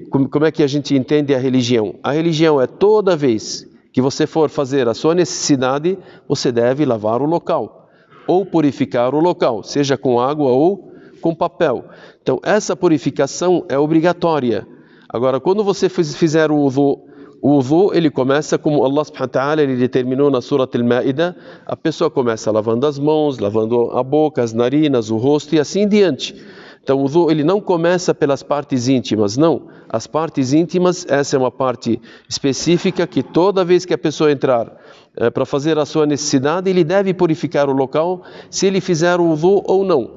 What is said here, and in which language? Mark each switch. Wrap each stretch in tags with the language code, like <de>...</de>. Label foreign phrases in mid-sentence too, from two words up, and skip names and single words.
<pt>Como é que a gente entende a religião? A religião é toda vez que você for fazer a sua necessidade, você deve lavar o local, ou purificar o local, seja com água ou com papel. Então essa purificação é obrigatória. Agora, quando você fizer o wudu, ele começa como</pt> <ar>الله سبحانه وتعالى,</ar> <pt>ele determinou na Surat al-Ma'idah, a pessoa começa lavando as mãos, lavando a boca, as narinas, o rosto e assim diante. Então o wudu ele não começa pelas partes íntimas, não. As partes íntimas, essa é uma parte específica que toda vez que a pessoa entrar para fazer a sua necessidade, ele deve purificar o local, se ele fizer o wudu ou não.</pt>